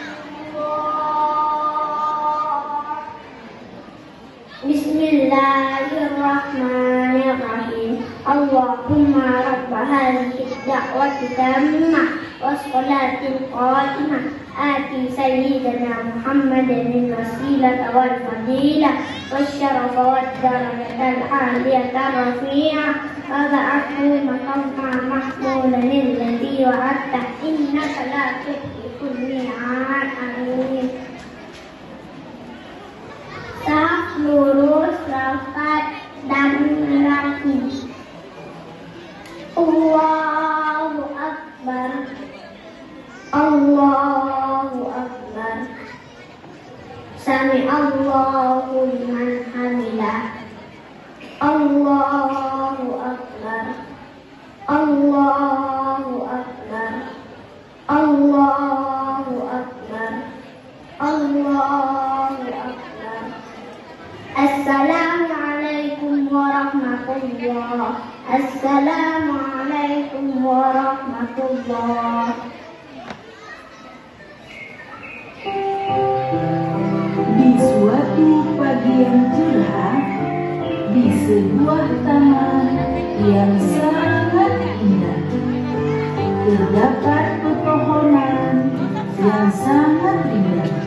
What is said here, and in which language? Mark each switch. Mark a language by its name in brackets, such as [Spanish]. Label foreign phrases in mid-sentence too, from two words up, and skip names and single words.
[Arabic] بسم الله الرحمن الرحيم. اللهم رب هذه الدعوة التامة والصلاة القائمة آت سيدنا محمدا الوسيلة والفضيلة والشرف والدرجة العالية الرفيعة وابعثه مقاما محمودا الذي وعدته إنك لا تخلف الميعاد. Amin. [Indonesian] Saf lurus, rapat dan rapi. [Arabic] الله أكبر، الله أكبر. سمع الله لمن حمده. الله أكبر، الله أكبر، الله أكبر، الله أكبر. السلام عليكم ورحمة الله. السلام عليكم ورحمة الله. [Indonesian] Di suatu pagi yang cerah, di sebuah taman yang sangat indah, terdapat pepohonan yang sangat indah.